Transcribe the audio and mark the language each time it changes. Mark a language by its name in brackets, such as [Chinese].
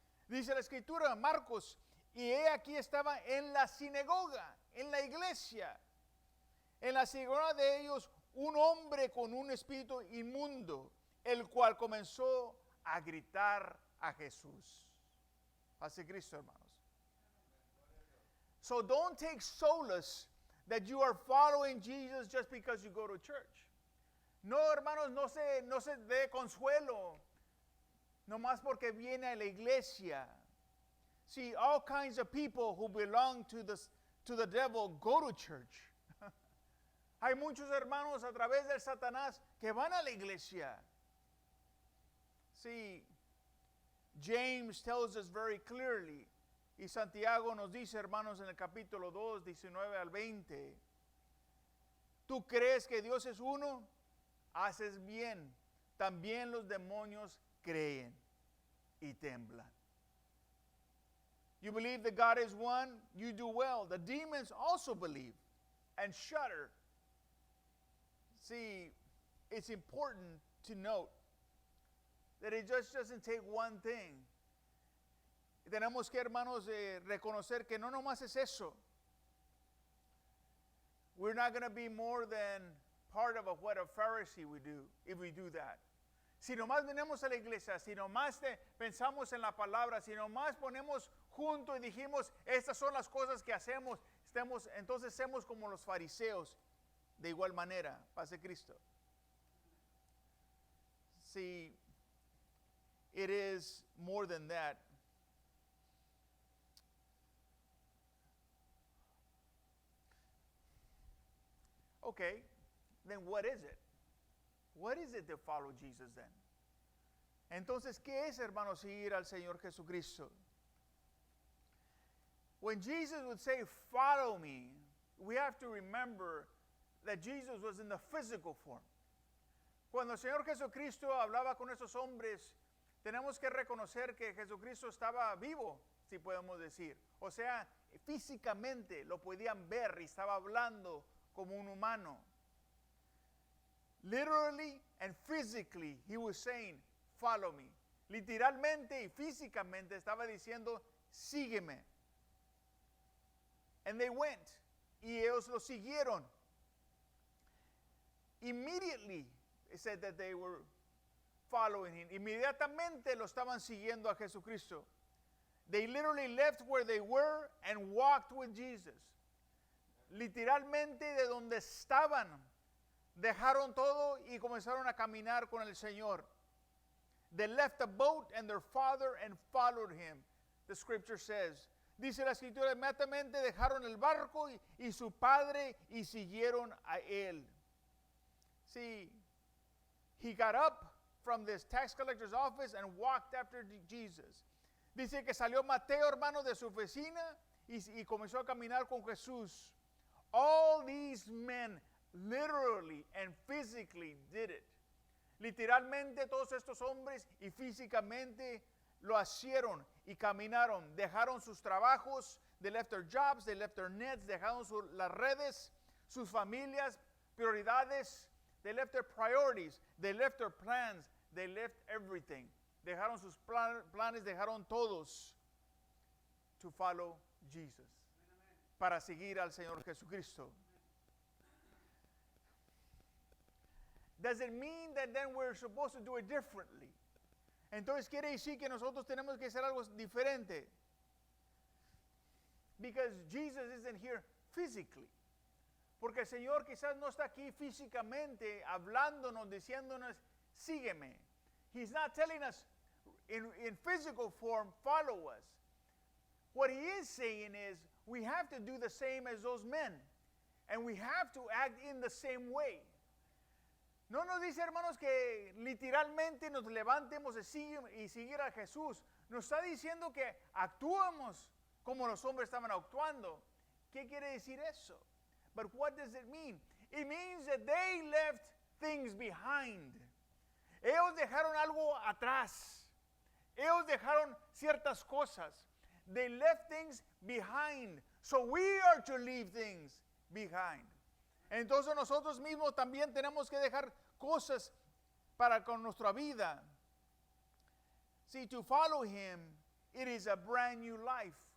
[Spanish] Dice la escritura, Marcos, y he aquí estaba en la sinagoga, en la iglesia, en la sinagoga de ellos, un hombre con un espíritu inmundo, el cual comenzó a gritar a Jesús. Hace Cristo, hermanos. [English] So don't take solace that you are following Jesus just because you go to church. [Spanish] No, hermanos, no se dé consuelo nomás porque viene a la iglesia. [English] See, all kinds of people who belong to the devil go to church. [Spanish] Hay muchos hermanos a través del Satanás que van a la iglesia. [English] See, James tells us very clearly, [Spanish] y Santiago nos dice, hermanos, en el capítulo 2, 19 al 20, ¿tú crees que Dios es uno? Haces bien. También los demonios creen y temblan. [English] You believe that God is one? You do well. The demons also believe and shudder. See, it's important to note that it just doesn't take one thing. [Spanish] Tenemos que, hermanos, reconocer que no nomás es eso. [English] We're not going to be more than part of what a Pharisee would do if we do that. [Spanish] Si nomás venimos a la iglesia, si nomás pensamos en la palabra, si nomás ponemos junto y dijimos, estas son las cosas que hacemos, entonces somos como los fariseos, de igual manera, paz de Cristo. [English] See, it is more than that. Okay, then what is it? What is it to follow Jesus then? [Spanish] Entonces, ¿qué es, hermanos, seguir al Señor Jesucristo? [English] When Jesus would say, follow me, we have to remember that Jesus was in the physical form. [Spanish] Cuando el Señor Jesucristo hablaba con esos hombres, tenemos que reconocer que Jesucristo estaba vivo, si podemos decir. O sea, físicamente lo podían ver y estaba hablando como un humano. [English] Literally and physically, he was saying, follow me. [Spanish] Literalmente y físicamente estaba diciendo, sígueme. [English] And they went. [Spanish] Y ellos lo siguieron. [English] Immediately, it said that they were following him. [Spanish] Inmediatamente lo estaban siguiendo a Jesucristo. [English] They literally left where they were and walked with Jesus. [Spanish] Literalmente de donde estaban, dejaron todo y comenzaron a caminar con el Señor. [English] They left the boat and their father and followed him, the scripture says. [Spanish] Dice la escritura, inmediatamente dejaron el barco y su padre y siguieron a él. [English] See, he got up from this tax collector's office and walked after Jesus. [Spanish] Dice que salió Mateo, hermano, de su oficina y comenzó a caminar con Jesús. [English] All these men literally and physically did it. [Spanish] Literalmente todos estos hombres y físicamente lo hicieron y caminaron. Dejaron sus trabajos, [English] they left their jobs, they left their nets, [Spanish] dejaron las redes, sus familias, prioridades, [English] they left their priorities, they left their plans, they left everything. [Spanish] Dejaron sus planes, dejaron todos [English] to follow Jesus. [Spanish] Para seguir al Señor Jesucristo. [English] Does it mean that then we're supposed to do it differently? [Spanish] Entonces quiere decir que nosotros tenemos que hacer algo diferente. [English] Because Jesus isn't here physically. [Spanish] Porque el Señor quizás no está aquí físicamente hablándonos, diciéndonos, sígueme. [English] He's not telling us in physical form, follow us. What he is saying is, we have to do the same as those men. And we have to act in the same way. [Spanish] No nos dice, hermanos, que literalmente nos levantemos y seguir a Jesús. Nos está diciendo que actuamos como los hombres estaban actuando. ¿Qué quiere decir eso? [English] But what does it mean? It means that they left things behind. [Spanish] Ellos dejaron algo atrás. Ellos dejaron ciertas cosas. [English] They left things behind. So we are to leave things behind. [Spanish] Entonces nosotros mismos también tenemos que dejar cosas para con nuestra vida. [English] See, to follow him, it is a brand new life.